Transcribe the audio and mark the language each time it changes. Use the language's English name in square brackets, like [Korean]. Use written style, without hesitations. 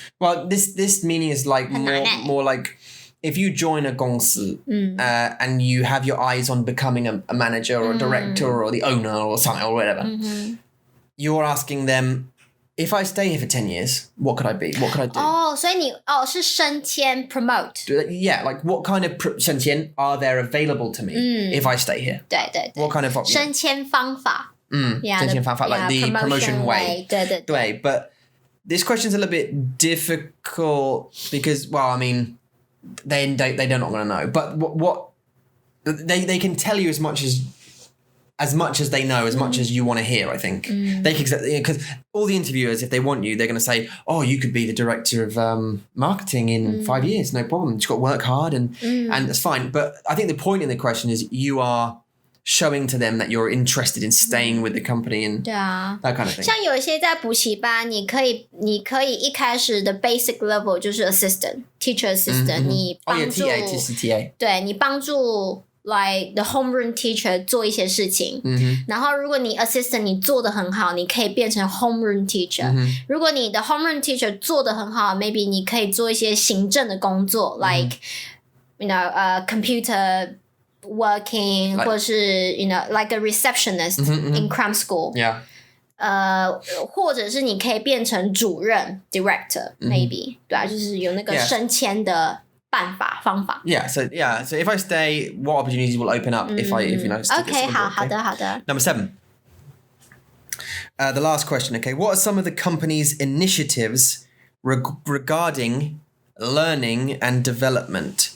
[English] Well, this meaning is like [Chinese] 很难欸。 [English] more like if you join a 公司 and you have your eyes on becoming a manager or a director or the owner or something or whatever, you're asking them, if I stay here for 10 years, what could I be? What could I do? [Chinese] 哦，所以你是升迁 promote。 [English] Yeah, like what kind of 升迁 are there available to me if I stay here? [Chinese] 对对对， [English] What kind of [Chinese] 升迁方法。Yeah, 升迁方法 [English] like the promotion way. [Chinese] 对对对。 [English] But this question's a little bit difficult because, well, I mean, they're not going to know. But what they can tell you as much as they know, as much as you want to hear, I think. They can, because all the interviewers, if they want you, they're going to say, oh, you could be the director of marketing in 5 years, no problem. You've got to work hard and that's fine. But I think the point in the question is you are showing to them that you're interested in staying with the company and [Chinese] 对啊， [English] that kind of thing. [Chinese] 像有一些在补习班，你可以一开始的 basic level 就是 [English] assistant teacher assistant，、 [Chinese] 你 [English] Oh [Chinese] 帮 [English] yeah, [Chinese] 助 [English] TA, TA. [Chinese] 对你帮助 [English] like the homeroom teacher [Chinese] 做一些事情，然后如果你 assistant 你做得很好，你可以变成 homeroom teacher。如果你的 homeroom teacher 做得很好 ，maybe 你可以做一些行政的工作、 [English] like you know computer working，、 [Chinese] 或是 [English] you know like a receptionist in cram school。 Yeah. [Chinese] 或者是你可以变成主任 director maybe，、对啊，就是有那个 [English] Yeah. [Chinese] 升迁的方法。 [English] Yeah, so if I stay, what opportunities will open up if you know stick OK， this [Chinese] 好的。 [English] Number 7. The last question, okay. What are some of the company's initiatives regarding learning and development?